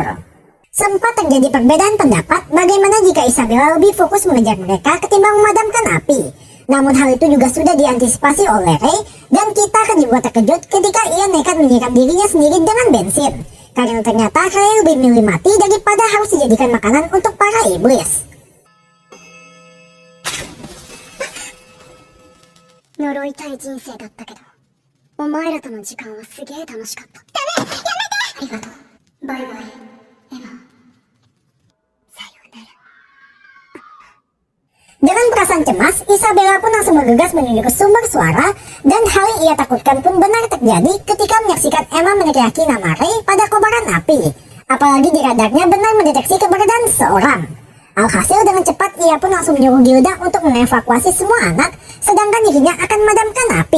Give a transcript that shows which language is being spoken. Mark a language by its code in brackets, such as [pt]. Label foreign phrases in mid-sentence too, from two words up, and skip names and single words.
[id] Sempat terjadi perbedaan pendapat bagaimana jika Isabella lebih fokus mengejar mereka ketimbang memadamkan api. Namun hal itu juga sudah diantisipasi oleh Ray, dan kita akan dibuat terkejut ketika ia nekat menyiram dirinya sendiri dengan bensin. Karena ternyata Ray lebih milih mati daripada harus dijadikan makanan untuk para iblis. [ja] 呪いたい人生だったけど、お前らとの時間はすげえ楽しかった。ダメ、やめて。ありがとう。バイバイ、エマ。さようなら。 [id] Dengan perasaan cemas, Isabella pun langsung bergegas menuju ke sumber suara, dan hal yang ia takutkan pun benar terjadi ketika menyaksikan Emma meneriaki nama Ray pada kobaran api. Apalagi di radarnya benar mendeteksi keberadaan seseorang. Alhasil dengan cepat ia pun langsung menyuruh Gilda untuk mengevakuasi semua anak, sedangkan dirinya akan memadamkan api.